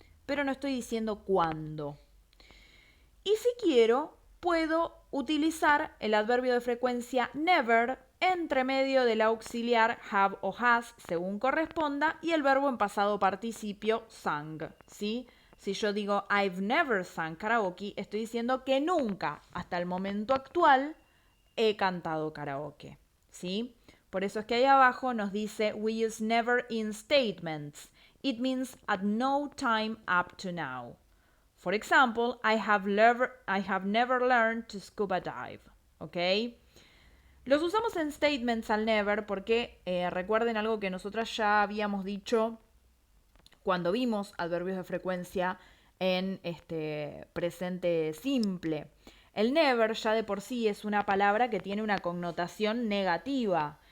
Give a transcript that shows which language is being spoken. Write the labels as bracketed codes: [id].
[es] Pero no estoy diciendo cuándo. Y si quiero, puedo utilizar el adverbio de frecuencia never entre medio del auxiliar have o has, según corresponda, y el verbo en pasado participio sung, ¿sí? Si yo digo [en] I've never sung karaoke, [es] estoy diciendo que nunca, hasta el momento actual, he cantado karaoke, ¿sí? Por eso es que ahí abajo nos dice [en] we use never in statements. It means at no time up to now. For example, I have never learned to scuba dive. ¿Ok? [es] Los usamos en statements al never porque recuerden algo que nosotras ya habíamos dicho cuando vimos adverbios de frecuencia en presente simple. El never ya de por sí es una palabra que tiene una connotación negativa.